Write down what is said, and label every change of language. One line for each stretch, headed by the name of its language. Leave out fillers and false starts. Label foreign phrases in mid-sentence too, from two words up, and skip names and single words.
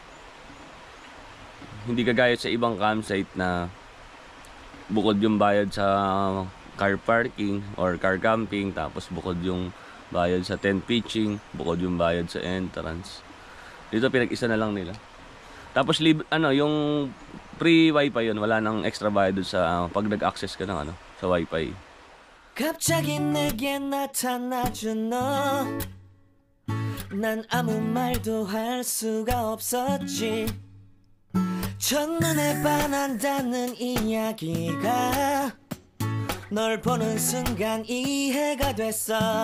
Filipino: Hindi kagaya sa ibang campsite na bukod yung bayad sa
English: car parking or car camping,
Filipino: tapos bukod yung bayad sa
English: tent pitching,
Filipino: bukod yung bayad sa entrance. Dito pinag-isa na lang nila. Tapos yung
English: free wifi
Filipino: yun, wala nang extra bayad sa pag nag-access ka ng sa wifi.
Korean: 갑자기 내게 나타나준 너, 난 아무 말도 할 수가 없었지. 첫눈에 반한다는 이야기가 널 보는 순간 이해가 됐어.